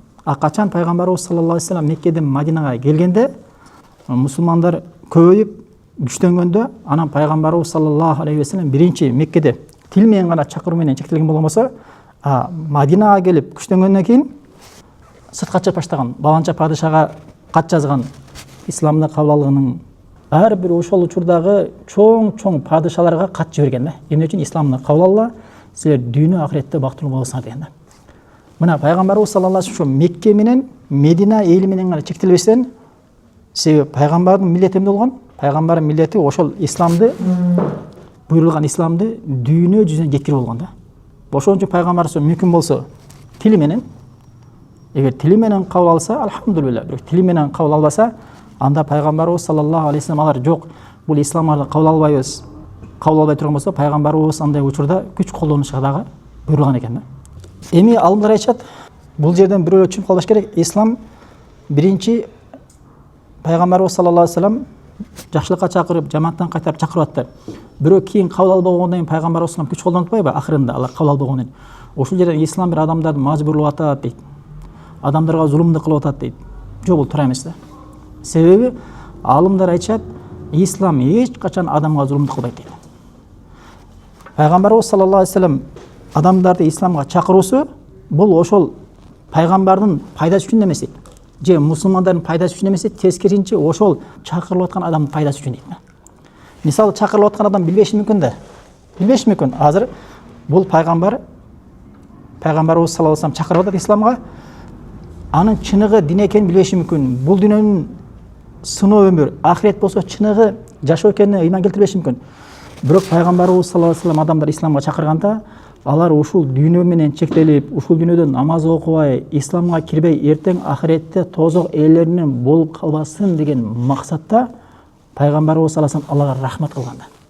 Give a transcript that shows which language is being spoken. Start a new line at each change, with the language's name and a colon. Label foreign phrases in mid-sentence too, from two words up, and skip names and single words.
Kyrgyz: А качан пайгамбарыбыз
Arabic: صلى الله عليه وسلم
Kyrgyz: Меккеден Мадинага келгенде, мусулмандар көбөйүп күчтөнгөндө, анан пайгамбарыбыз
Arabic: صلى الله عليه وسلم
Kyrgyz: биринчи Меккеде тил менен гана чакыруу менен чектелген болгон болсо, Мадинага келип күчтөнгөндөн кийин сыртка чыгып баштаган, баланча падышага кат жазган, исламды кабыл алганын ар бир ошол учурдагы чоң падышаларга кат жиберген да. Эмне үчүн исламды кабыл алла, силер дүйнө ахиретте бактылуу болосуңар деген да. Мына пайгамбарыбыз
Arabic: صلى الله عليه وسلم
Kyrgyz: Мекке менен Медина эли менен гана чектелбестен, себеби пайгамбардын миллети эмне болгон? Пайгамбардын миллети ошол исламды, буйрулган исламды дүйнө жүзүнө жеткирип болгон да. Ошон үчүн пайгамбарыбыз мүмкүн болсо тили менен, эгер тили менен кабыл алса, алхамдулилла, бирок тили менен кабыл албаса, анда пайгамбарыбыз
Arabic: صلى الله عليه وسلم
Kyrgyz: алар жок, бул исламды кабыл албайбыз, кабыл албай турган болсо, пайгамбарыбыз андай учурда күч колдонушка дагы буйрулган экен да. Эми алымдар айтышат, бул жерден бирөө түшүнүп калбаш керек. Ислам биринчи пайгамбарыбыз
Arabic: صلى الله عليه وسلم
Kyrgyz: жакшылыкка чакырып, жамандыктан кайтарып чакырып атты. Бирөө кийин кабыл албагондон кийин пайгамбарыбыз
Arabic: صلى الله عليه وسلم
Kyrgyz: күч колдонтпайбы? Акырында алар кабыл албагондон кийин. Ошол жерден ислам бир адамдарды мажбурлап атат дейт. Адамдарга зулумду кылып атат дейт. Жок, бул туура эмес да. Себеби алымдар айтышат, ислам эч качан адамга зулумду кылбайт дейт. Пайгамбарыбыз
Arabic: صلى الله عليه وسلم
Kyrgyz: адамдарды исламга чакыруусу бул ошол пайгамбардын пайдасы үчүн эмес дейт. Же мусулмандардын пайдасы үчүн эмес дейт, тескерисинче ошол чакырылып аткан адамдын пайдасы үчүн дейт. Мисалы чакырылып аткан адам билбеши мүмкүн да. Билбеши мүмкүн. Азыр бул пайгамбарыбыз
Arabic: صلى الله عليه وسلم
Kyrgyz: чакырып атат исламга. анын чыныгы дин экенин билбеши мүмкүн. Бул дүйнөнүн сыноо өмүр, ахирет болсо чыныгы жашоо экенине ыйман келтирбеши мүмкүн. Бирок пайгамбарыбыз
Arabic: صلى الله عليه وسلم
Kyrgyz: адамдар исламга чакырганда, алар ушул дүйнө менен чектелип, ушул дүйнөдө намаз окубай, исламга кирбей, эртең ахиретте тозок ээлеринен болуп калбасын деген максатта пайгамбарыбыз
Arabic: صلى الله عليه وسلم
Kyrgyz: Аллага рахмат кылганда.